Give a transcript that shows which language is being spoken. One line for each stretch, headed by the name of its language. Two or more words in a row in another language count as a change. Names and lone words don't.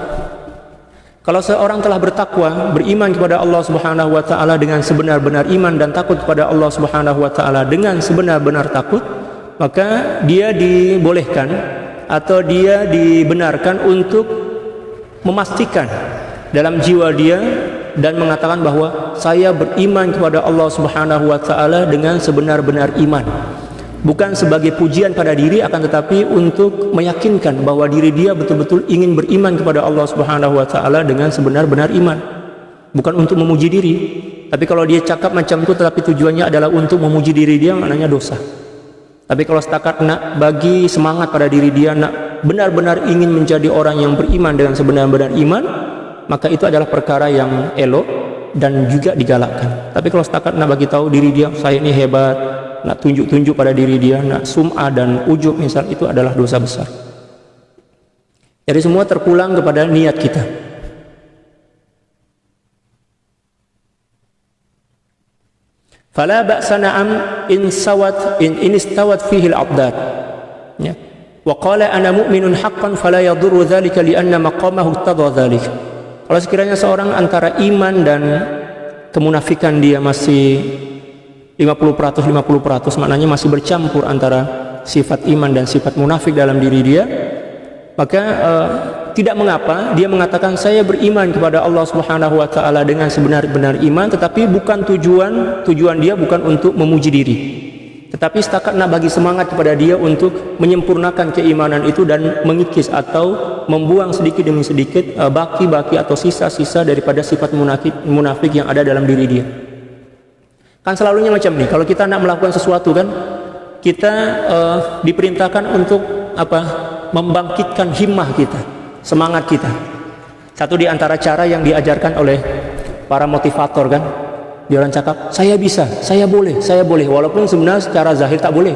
Malay: Kalau seorang telah bertakwa, beriman kepada
Arabic: الله سبحانه وتعالى
Malay: dengan sebenar-benar iman dan takut kepada
Arabic: الله سبحانه وتعالى
Malay: dengan sebenar-benar takut, maka dia dibolehkan atau dia dibenarkan untuk memastikan dalam jiwa dia dan mengatakan bahwa saya beriman kepada
Arabic: الله سبحانه وتعالى
Malay: dengan sebenar-benar iman. Bukan sebagai pujian pada diri, akan tetapi untuk meyakinkan bahwa diri dia betul-betul ingin beriman kepada
Arabic: الله سبحانه وتعالى
Malay: dengan sebenar-benar iman. Bukan untuk memuji diri. Tapi kalau dia cakap macam itu tetapi tujuannya adalah untuk memuji diri dia, maknanya dosa. Tapi kalau setakat nak bagi semangat pada diri dia, nak benar-benar ingin menjadi orang yang beriman dengan sebenar-benar iman, maka itu adalah perkara yang elok dan juga digalakkan. Tapi kalau setakat nak bagi tahu diri dia, saya ini hebat, nak tunjuk-tunjuk pada diri dia, nak sum'ah dan ujub misal, itu adalah dosa besar. Jadi semua terpulang kepada niat kita.
Arabic: فلا بأس نعم إن استوت فيه العبدات. Ya. وقال أنا مؤمن حقا فلا يضره ذلك لأن مقامه اقتضى ذلك.
Malay: Kalau sekiranya seorang antara iman dan kemunafikan dia masih 50%, maknanya masih bercampur antara sifat iman dan sifat munafik dalam diri dia, maka tidak mengapa dia mengatakan saya beriman kepada
Arabic: الله سبحانه وتعالى
Malay: dengan sebenar-benar iman, tetapi bukan tujuan dia bukan untuk memuji diri, tetapi setakat nak bagi semangat kepada dia untuk menyempurnakan keimanan itu dan mengikis atau membuang sedikit demi sedikit baki-baki atau sisa-sisa daripada sifat munafik yang ada dalam diri dia. Kan selalunya macam ini, kalau kita nak melakukan sesuatu kan, kita diperintahkan untuk apa? Membangkitkan himmah kita, semangat kita. Satu di antara cara yang diajarkan oleh para motivator kan, dia orang cakap, saya bisa, saya boleh, walaupun sebenarnya secara zahir tak boleh.